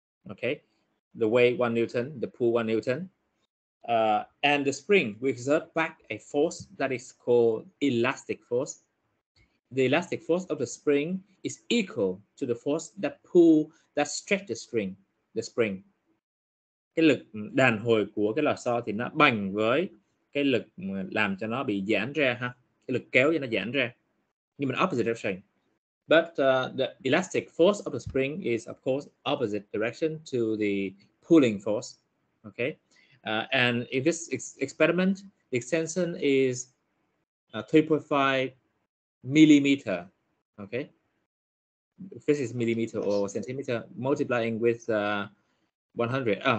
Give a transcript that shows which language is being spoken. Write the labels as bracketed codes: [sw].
[en] Okay, the weight 1 newton, the pull 1 newton, and the spring will exert back a force that is called elastic force. The elastic force of the spring is equal to the force that stretch the spring. [vi] Cái lực đàn hồi của cái lò xo thì nó bằng với cái lực làm cho nó bị giãn ra ha, cái lực kéo cho nó giãn ra, nhưng mà [en] opposite direction. But the elastic force of the spring is of course opposite direction to the pulling force. Okay, and in this experiment, the extension is 3.5 millimeter. Okay, this is millimeter or centimeter, multiplying with 100.